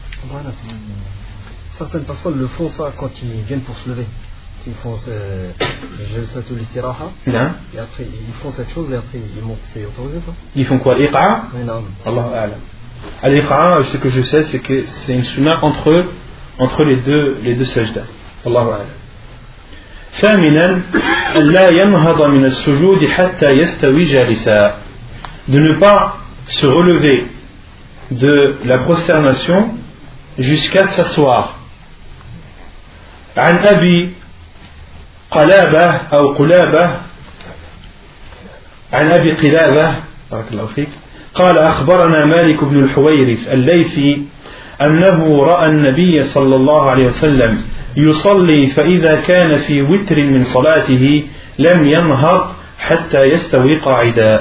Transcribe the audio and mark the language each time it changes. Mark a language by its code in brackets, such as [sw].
[fr] Voilà, certaines personnes le font ça quand ils viennent pour se lever. Ils font ce jalsat al-istiraha. Et après ils font cette chose et après ils montent. C'est autorisé ça? Ils font quoi? L'iqa'a? Non. [ar] Allahu a'lam. [fr] L'iqa'a, ce que je sais, c'est que c'est une sunnah entre les deux sajdas. [ar] Allahu a'lam. ثامنا لا ينهض من السجود حتى يستوي جالسا. [fr] De ne pas se relever de la prosternation jusqu'à s'asseoir. [ar] عن أبي قلابة أو قلابة عن أبي قلابة بارك الله فيك قال أخبرنا مالك بن الحويرث الليثي أنه رأى النبي صلى الله عليه وسلم يصلي فإذا كان في وتر من صلاته لم ينهض حتى يستوي قاعدا.